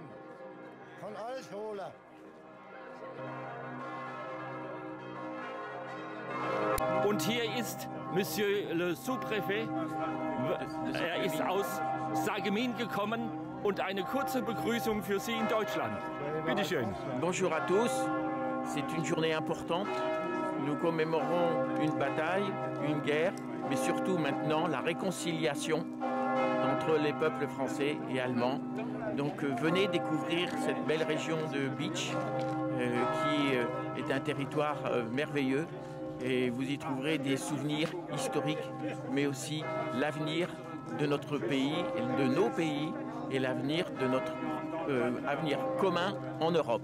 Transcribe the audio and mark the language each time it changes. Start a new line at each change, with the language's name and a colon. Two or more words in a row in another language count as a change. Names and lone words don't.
German: Kann alles holen. Und hier ist
French: Monsieur le Sous-Préfet.
German: Er ist aus Sarreguemines gekommen und eine kurze Begrüßung für Sie in Deutschland. Bitte schön.
French: Bonjour à tous. C'est une journée importante. Nous commémorons une bataille, une guerre, mais surtout maintenant la réconciliation entre les peuples français et allemands. Donc venez découvrir cette belle région de Bitsch qui est un territoire merveilleux et vous y trouverez des souvenirs historiques, mais aussi l'avenir de notre pays, de nos pays et l'avenir de notre avenir commun en Europe.